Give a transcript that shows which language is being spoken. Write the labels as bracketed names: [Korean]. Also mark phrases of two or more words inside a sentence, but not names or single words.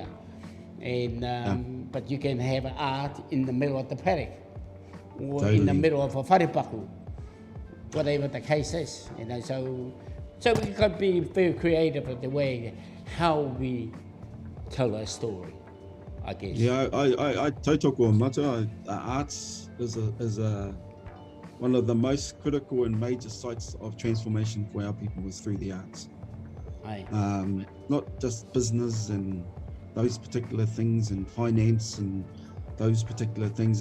[English] And but you can have art in the middle of the paddock, or in the middle of a wharepaku, whatever the case is. You know, so we can be very creative with the way how we tell a story, I guess. Yeah, I tautoko mata. Arts is one of the most critical and major sites of transformation for our people is through the arts. Not just business and those particular things and finance and those particular things.